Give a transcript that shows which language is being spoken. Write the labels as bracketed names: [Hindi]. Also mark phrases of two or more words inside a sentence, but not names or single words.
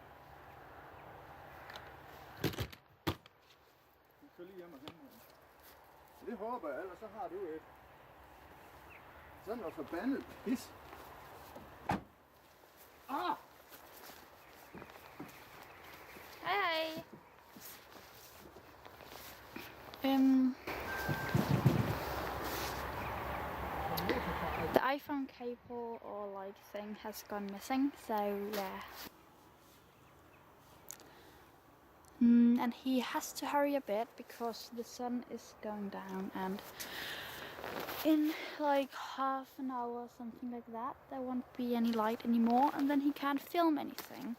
[Danish] Jeg skal lige hjem og hente den. Det håber jeg, ellers så har du et. Sådan noget forbandet pis. Ah! Hej. [English] The iPhone cable or like thing has gone missing, so yeah. And he has to hurry a bit because the sun is going down, and in like half an hour or something like that, there won't be any light anymore, and then he can't film anything.